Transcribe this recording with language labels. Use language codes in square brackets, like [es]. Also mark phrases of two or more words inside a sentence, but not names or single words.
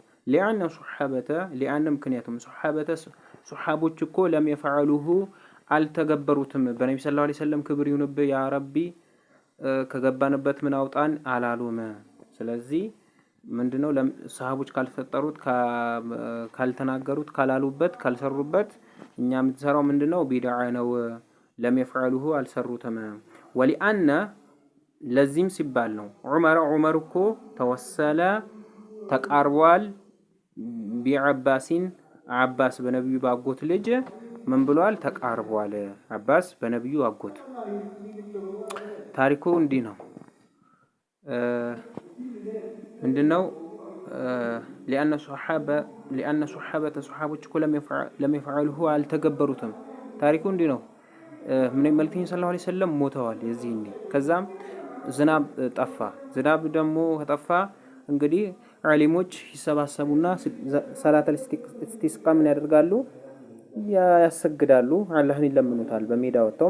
[am] لأن ምክንያቱም ሱሐቦች እኮ [ar] لم يفعلوه [am] አልተገበሩትም በነብዩ [ar] صلى الله عليه وسلم [am] ክብር ይሁንብህ ያ ረቢ ከገባንበት ምን አውጣን አላሉም። ስለዚህ ምንድነው ሰሃቦች ካልፈጠሩት ካልተናገሩት ካላሉበት ካልሰሩበት እኛ የምትሰራው ምንድነው ቢድዓ ነው። [ar] لم يفعلوه [am] አልሰሩትም ولأن ለዚህም ሲባል ነው ዑመር እኮ ተወሰለ ተቃርቧል ቢዓባሲን አባስ በነብዩ ባጎት ልጅ ምን ብሏል ተቃርቧል አባስ በነብዩ አጎት ታሪኩ እንዲህ ነው ምንድነው [ar] لأن صحابة [am] እኮ [ar] لم يفعلوه [am] አልተገበሩትም ታሪኩ እንዲህ ነው። ምን መልእክተኛ [ar] صلى الله عليه وسلم [am] ሞተዋል የዚህኔ ከዛም ዝናብ ጠፋ። ዝናብ ደግሞ ከጠፋ እንግዲህ ዓሊሞች ይሰባሰቡና [ar] صلاة الاستسقاء [am] ምን ያደርጋሉ ያሰግዳሉ አላህን ይለምኑታል በሜዳ ወጣው